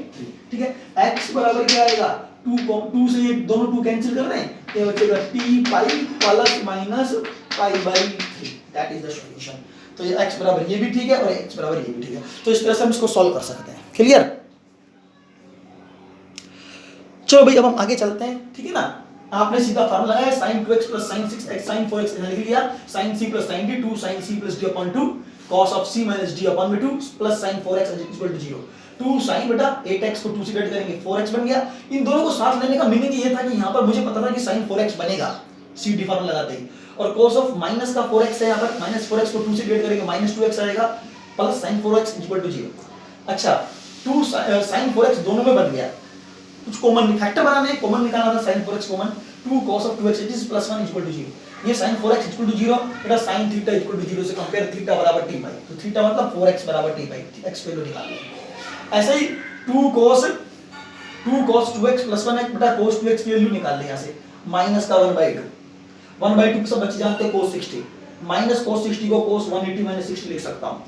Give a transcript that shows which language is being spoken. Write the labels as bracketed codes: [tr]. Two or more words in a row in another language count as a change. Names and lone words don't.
[hi] ठीक है, x बराबर क्या आएगा 2 से ये दोनों 2 कैंसिल कर रहे हैं, ये बचेगा [en] t plus minus π/3, that is the solution. [hi] तो ये x बराबर ये भी ठीक है और x बराबर ये भी ठीक है, तो इस तरह से हम इसको सॉल्व कर सकते हैं। क्लियर, चलो भाई अब हम आगे चलते हैं। ठीक है ना, आपने सीधा फार्मूला लगाया [en] sin 2x plus sin 6x sin 4x [hi] लिख लिया, [en] sin c plus sin d 2 sin c plus d upon 2 cos of c minus d upon 2 plus sin 4x is equal to 0। [hi] 2 sin बेटा 8x को 2 से डिवाइड करेंगे 4x बन गया। इन दोनों को साथ लेने का मीनिंग ये था कि यहाँ पर मुझे पता था कि sin 4x बनेगा c d फार्मूला लगाते ही, और [en] cos of [hi] माइनस का 4x है, यहाँ पर माइनस 4x को 2 से डिवाइड करेंगे माइनस 2x आएगा प्लस [en] sin 4x is equal to 0। [hi] अच्छा 2 sin 4x दोनों में बन गया, कुछ [en] common factor [hi] बनाने हैं, कॉमन निकालना था sin 4x कॉमन, [en] 2 cos of 2x is plus 1 equal to 0. [hi] ये [en] sin 4x equal to 0, [hi] बेटा [en] sin theta equal to 0 [hi] से कंपेयर थीटा बराबर t पाई, तो थीटा मतलब 4x बराबर t पाई, x वैल्यू निकाल लो। ऐसे ही [en] 2 cos 2x plus 1 [hi] बेटा cos 2x की वैल्यू निकाल ले यहां से, माइनस का 1/2 सब बच्चे जानते हैं cos 60, माइनस cos 60 को [en] cos 180 minus 60 [hi] लिख सकता हूं।